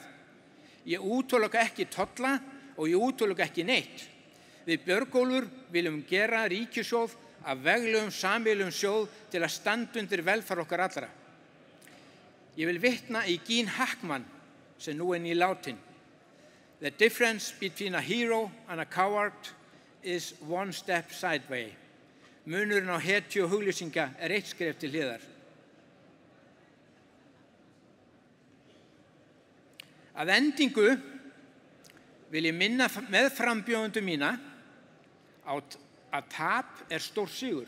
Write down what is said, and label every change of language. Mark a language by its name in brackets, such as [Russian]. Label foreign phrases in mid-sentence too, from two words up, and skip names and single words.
[Icelandic] Ég útiloka ekki tolla og ég útiloka ekki neitt. Við Björgúlfur viljum gera ríkissjóð að veglegum sameiginlegum sjóð til að standa undir velferð okkar allra. Ég vil vitna í Gene Hackman, sem nú nýlátin. [English] The difference between a hero and a coward is one step sideways. [Icelandic] Munurinn á hetju og huglýsinga eitt skref til hliðar. Að endingu vil ég minna meðframbjóðendur mína á að tap stór sigur.